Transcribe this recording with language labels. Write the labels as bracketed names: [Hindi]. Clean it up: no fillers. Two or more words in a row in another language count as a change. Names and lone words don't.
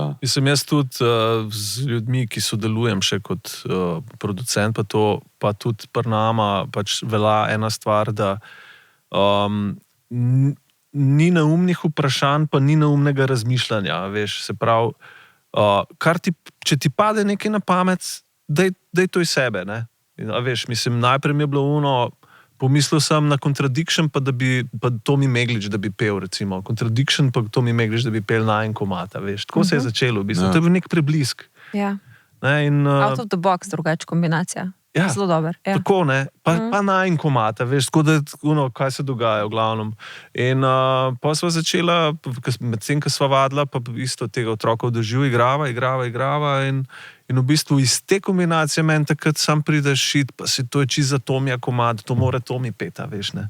[Slovenian] Mislim, jaz tudi z ljudmi, ki sodelujem še kot producent, pa tudi pri nama pač velja ena stvar, da ni neumnih vprašanj, pa ni neumnega razmišljanja, veš, se pravi, če ti pade nekaj na pamet, daj to iz sebe, ne. In, veš, mislim, najprej mi je bilo pomislil sem na Contradiction, pa Tomi Meglič, da bi pel, recimo. Contradiction, pa Tomi Meglič, da bi pel na en komad, veš. Tako se je začelo, v bistvu. To je bil nek preblisk. Ja. Ne, in, [English] out of the box, [Slovenian] drugač kombinacija. Ja, zelo dober. Ja. Tako, ne. Pa na en komad, veš, tako da, kaj se dogaja v glavnem. In pa sva začela, medtem, ko sva vadila, pa isto tega otroka održiv, igrava in v bistvu iz te kombinacije meni takrat sam prideš šit, pa si to je čisto za Tomija komad, to mora Tomi peta, veš, ne.